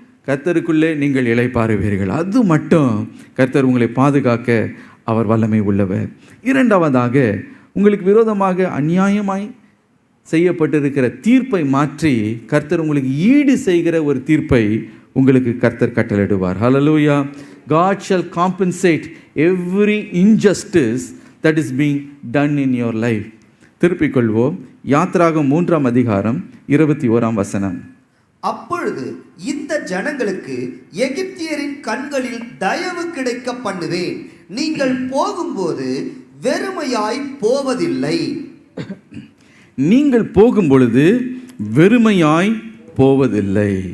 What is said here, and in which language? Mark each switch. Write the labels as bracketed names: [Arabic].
[Tamil] கர்த்தருக்குள்ளே நீங்கள் இளைப்பாறுவீர்கள். அது மட்டும் கர்த்தர் உங்களை பாதுகாக்க அவர் வல்லமை உள்ளவர். இரண்டாவதாக, உங்களுக்கு விரோதமாக அநியாயமாய் செய்யப்பட்டிருக்கிற தீர்ப்பை மாற்றி கர்த்தர் உங்களுக்கு ஈடு செய்கிற ஒரு தீர்ப்பை உங்களுக்கு கர்த்தர் கட்டளையிடுவார். ஹல்லேலூயா. [English] God shall compensate every injustice that is being done in your life. [Tamil] திருப்பிக் கொள்வோம். யாத்ராகம் 3ஆம் அதிகாரம் 21ஆம் வசனம். அப்பொழுது இந்த ஜனங்களுக்கு எகிப்தியரின் கண்களில் தயவு கிடைக்க பண்ணுவேன், நீங்கள் போகும்போது வெறுமையாய் போவதில்லை. நீங்கள் போகும் பொழுது வெறுமையாய் போவதில்லை.